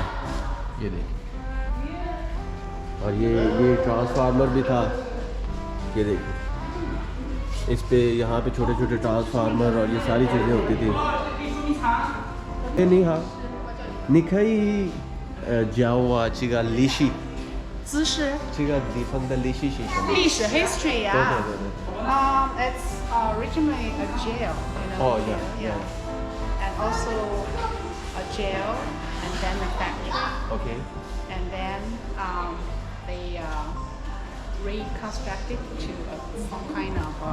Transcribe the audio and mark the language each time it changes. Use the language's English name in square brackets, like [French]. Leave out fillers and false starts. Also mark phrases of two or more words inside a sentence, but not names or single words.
[Hindi] ये देखिए, और ये ट्रांसफार्मर भी था। ये देखिए, इस पे यहाँ पे छोटे छोटे ट्रांसफार्मर और ये सारी चीज़ें होती थी। ये नहीं, हाँ निखाई जाओ चिगा लीशी [Chinese] 姿势这个地方的历史是什么？历史 history 对 [English] yeah. [Chinese] 对对。 [English] It's originally a jail, Oh, yeah, yeah. And also a jail, and then a factory, Okay. and then they reconstructed to some kind of